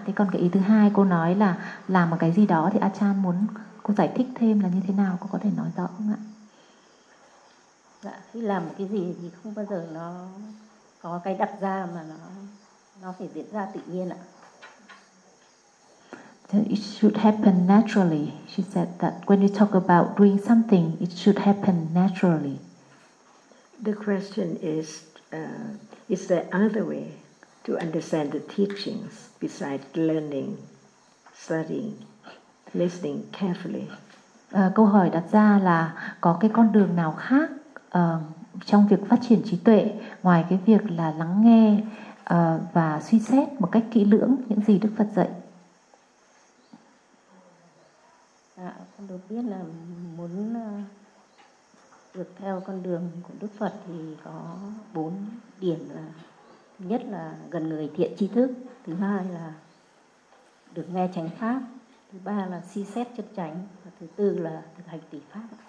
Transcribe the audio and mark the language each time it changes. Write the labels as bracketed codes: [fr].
[vi] Thế còn cái ý thứ hai cô nói là làm một cái gì đó thì Achan muốn cô giải thích thêm là như thế nào, cô có thể nói rõ không ạ? Dạ, khi làm một cái gì thì không bao giờ nó có cái đặt ra mà nó phải diễn ra tự nhiên ạ. [en] It should happen naturally. She said that when you talk about doing something, it should happen naturally. The question is there another way to understand the teachings besides learning, studying, listening carefully? [vi] Câu hỏi đặt ra là có cái con đường nào khác trong việc phát triển trí tuệ ngoài cái việc là lắng nghe và suy xét một cách kỹ lưỡng những gì Đức Phật dạy? Đầu tiên là muốn được theo con đường của Đức Phật thì có bốn điểm là thứ nhất là gần người thiện tri thức, thứ hai là được nghe chánh pháp, thứ ba là suy xét chân chánh và thứ tư là thực hành tỷ pháp.